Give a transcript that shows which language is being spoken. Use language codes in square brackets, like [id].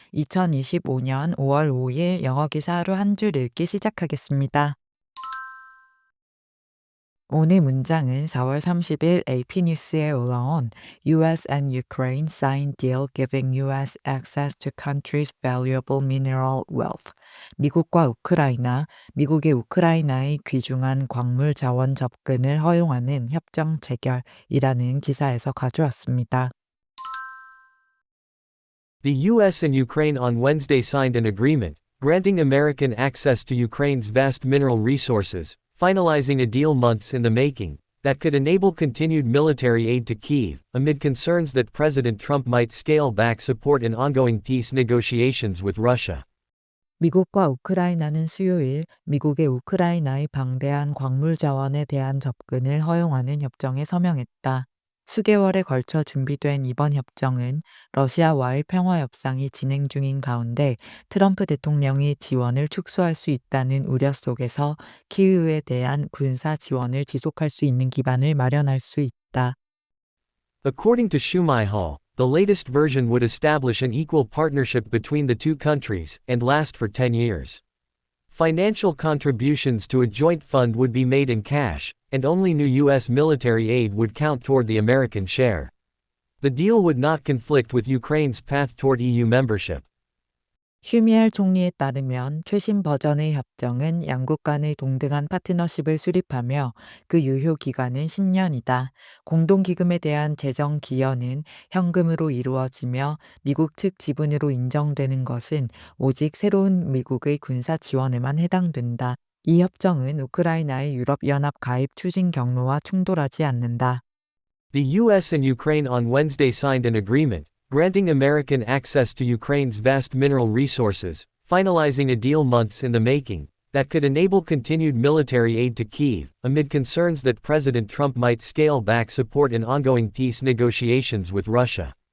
[ko] 2025년 5월 5일 영어 기사 하루 한 줄 읽기 시작하겠습니다. 오늘 문장은 4월 30일 AP 뉴스에 올라온 [en] US and Ukraine sign deal giving US access to country's valuable mineral wealth. [ko] 미국과 우크라이나, 미국의 우크라이나의 귀중한 광물 자원 접근을 허용하는 협정 체결이라는 기사에서 가져왔습니다. [en] The U.S. and Ukraine on Wednesday signed an agreement, granting American access to Ukraine's vast mineral resources, finalizing a deal months in the making, that could enable continued military aid to Kyiv, amid concerns that President Trump might scale back support in ongoing peace negotiations with Russia. [ko] 미국과 우크라이나는 수요일 미국의 우크라이나의 방대한 광물 자원에 대한 접근을 허용하는 협정에 서명했다. 수개월에 걸쳐 준비된 이번 협정은 러시아와의 평화 협상이 진행 중인 가운데 트럼프 대통령이 지원을 축소할 수 있다는 우려 속에서 키이우에 대한 군사 지원을 지속할 수 있는 기반을 마련할 수 있다. [en] According to Shumai Hall, the latest version would establish an equal partnership between the two countries and last for 10 years. Financial contributions to a joint fund would be made in cash, and only new U.S. military aid would count toward the American share. The deal would not conflict with Ukraine's path toward EU membership. [ko] 슈미엘 총리에 따르면 최신 버전의 협정은 양국 간의 동등한 파트너십을 수립하며 그 유효 기간은 10년이다. 공동기금에 대한 재정 기여는 현금으로 이루어지며 미국 측 지분으로 인정되는 것은 오직 새로운 미국의 군사 지원에만 해당된다. 이 협정은 우크라이나의 유럽연합 가입 추진 경로와 충돌하지 않는다. [en] The U.S. and Ukraine on Wednesday signed an agreement, granting American access to Ukraine's vast mineral resources, finalizing a deal months in the making, that could enable continued military aid to Kyiv, amid concerns that President Trump might scale back support in ongoing peace negotiations with Russia.